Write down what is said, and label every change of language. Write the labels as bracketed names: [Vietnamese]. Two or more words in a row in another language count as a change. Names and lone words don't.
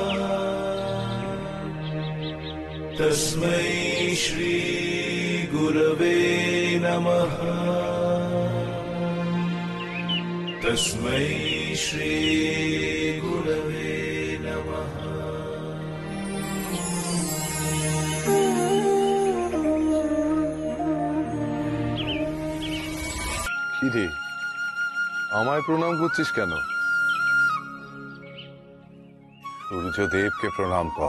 [Sanskrit] तस्मै श्री गुरवे नमः। तस्मै श्री गुरवे नमः। [Bangla] কি রে, আমায় প্রণাম করছিস কেন? সূর্যদেবকে প্রণাম কর।